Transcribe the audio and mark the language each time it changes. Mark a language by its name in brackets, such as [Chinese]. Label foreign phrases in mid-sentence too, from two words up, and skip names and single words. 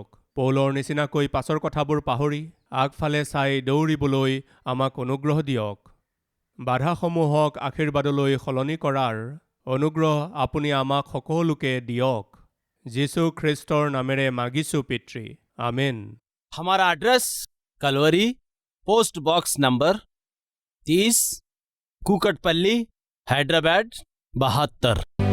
[Assamese] পৌলৰ নিচিনাকৈ পাছৰ কথাবোৰ পাহৰি আগফালে চাই দৌৰিবলৈ আমাক অনুগ্ৰহ দিয়ক। বাধাসমূহক আশীৰ্বাদলৈ সলনি কৰাৰ অনুগ্ৰহ আপুনি আমাক সকলোকে দিয়ক। যীশু খ্ৰীষ্টৰ নামেৰে মাগিছোঁ পিতৃ, আমেন। [Hindi] हमारा एड्रेस कलवरी, [English] post box number 30, [Hindi] कुकटपल्ली, हैदराबाद 72।